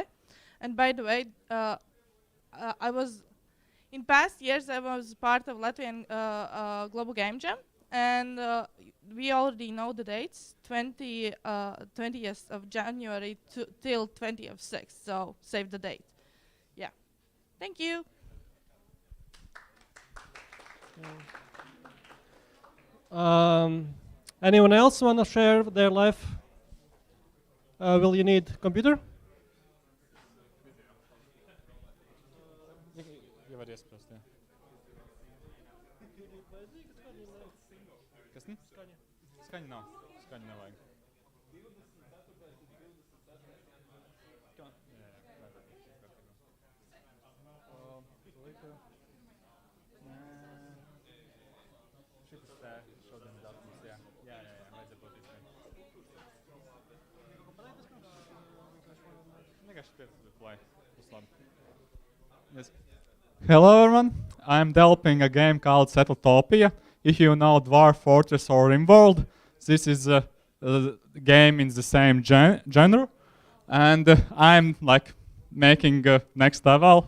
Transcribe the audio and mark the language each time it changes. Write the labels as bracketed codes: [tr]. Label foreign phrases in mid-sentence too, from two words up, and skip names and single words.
[en] And by the way, in past years, I was part of Latvian Global Game Jam, and we already know the dates, 20th of January till 20th of 6th, so save the date. Yeah. Thank you. Anyone else want to share their life? Will you need computer? [lv] Skaņa nav. Skaņa nevajag. Šitas tā šodien datums, jā. Jā, vajadzētu būt vienkārši 5 play. Būs labi. [en] Yes. Hello everyone, I'm developing a game called Settletopia. If you know Dwarf Fortress or RimWorld, this is a game in the same genre. And I'm like making next level.